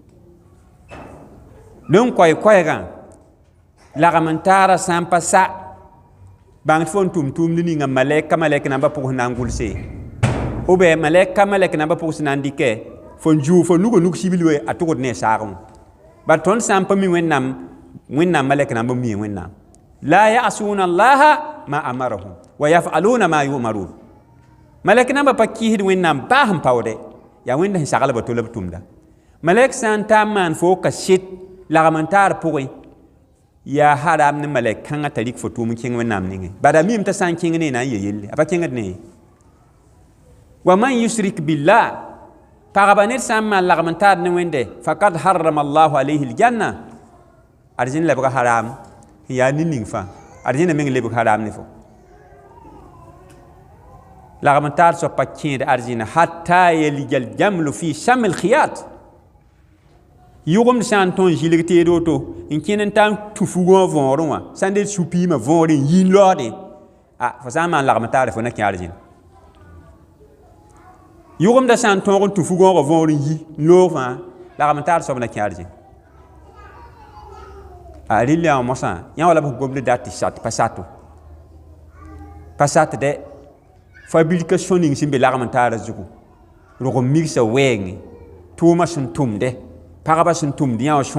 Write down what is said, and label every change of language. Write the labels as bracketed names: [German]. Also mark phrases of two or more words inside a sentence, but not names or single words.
[Mossi] don koɛɛgã lagm n taara sã n pa sa bãng tɩ fo n tʋm-tʋʋmd ninga malɛka namba pʋgs na n gʋlse o bɩ malɛka namba pʋgs na n dɩkɛ fo n juu fo nug sibl we a tʋgd ne saagẽ bar tõnd sã n pa mi wẽnnaam malɛk namba mi wẽnnaam la [Arabic] يعصون الله ما أمرهم ويفعلون ما يؤمرون [Mossi] malɛk namba pa kɩɩsd wẽnnaam baa sẽn paoodɛ yaa wẽnd sẽn saglba to la b tʋmda malɛk sã n ta n maan fo ka sɩd lagm n taar pʋgẽ yaa haram ne malɛk kãngã t'a rɩk fo tʋʋm n kẽng wẽnnaam nengẽ bada mim t'a sã n kẽng ne na n ya yelle a pa kẽngd ne [Arabic] ومن يشرك بالله [Mossi] pagba ned sã n maan lagm n taad ne wẽnde [Arabic] فقد حرم الله عليه الجنة [Mossi] arzẽn lebga haram n yaa nin-ning fãa arzẽnã meng lebg haram ne fo lagm n taad soab pa kẽed arzẽna [Arabic] حتى يلج الجمل في سم الخياط [Mossi] yʋgemd sã n tõnd zĩlg teed woto n kẽn n ta n tũ fugã võorẽ wã sã n de su-piimã võorẽ n yĩn laoodẽ fo sã n maan lagm n taare fo na kẽ arzẽna yʋgemda sã n tõog n tũ fugãoogã võor n yi n loog fãa lagm n taar soab na kẽ arzẽna rɩl yã wã mosã yã wala b gomd dat tɩ sat pa sato pa satdɛ fabrication ning sẽn be lagm n taara zugu rog n migsa wɛɛngẽ tʋʋmã sẽn tʋmdɛ pagba sẽn tʋmd yã wã